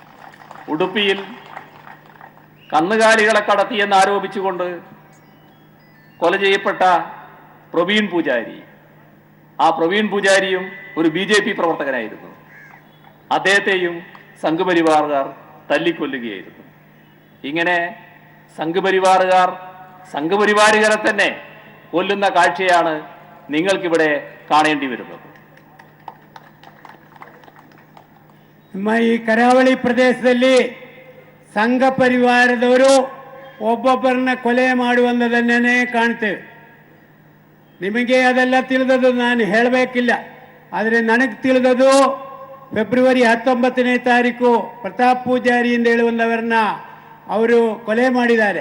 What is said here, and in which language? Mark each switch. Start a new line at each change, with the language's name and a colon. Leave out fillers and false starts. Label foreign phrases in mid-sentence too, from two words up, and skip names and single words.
Malayalam: ഉടുപ്പിയിൽ കന്നുകാലികളെ കടത്തിയെന്ന് ആരോപിച്ചുകൊണ്ട് കൊല ചെയ്യപ്പെട്ട പ്രവീൺ പൂജാരി, ആ പ്രവീൺ പൂജാരിയും ഒരു BJP പ്രവർത്തകനായിരുന്നു. അദ്ദേഹത്തെയും സംഘപരിവാറുകാർ തല്ലിക്കൊല്ലുകയായിരുന്നു. ഇങ്ങനെ സംഘപരിവാറുകാരെ തന്നെ കൊല്ലുന്ന കാഴ്ചയാണ് നിങ്ങൾക്കിവിടെ കാണേണ്ടി വരുന്നത്.
Kannada: ಈ ಕರಾವಳಿ ಪ್ರದೇಶದಲ್ಲಿ ಸಂಘ ಪರಿವಾರದವರು ಒಬ್ಬೊಬ್ಬರನ್ನ ಕೊಲೆ ಮಾಡುವಂಥದ್ದನ್ನೇ ಕಾಣ್ತೇವೆ. ನಿಮಗೆ ಅದೆಲ್ಲ ತಿಳಿದದ್ದು ನಾನು ಹೇಳಬೇಕಿಲ್ಲ. ಆದರೆ ನನಗೆ ತಿಳಿದದ್ದು ಫೆಬ್ರವರಿ 19ನೇ ತಾರೀಕು ಪ್ರತಾಪ್ ಪೂಜಾರಿ ಎಂದು ಹೇಳುವಂಥವರನ್ನ ಅವರು ಕೊಲೆ ಮಾಡಿದ್ದಾರೆ.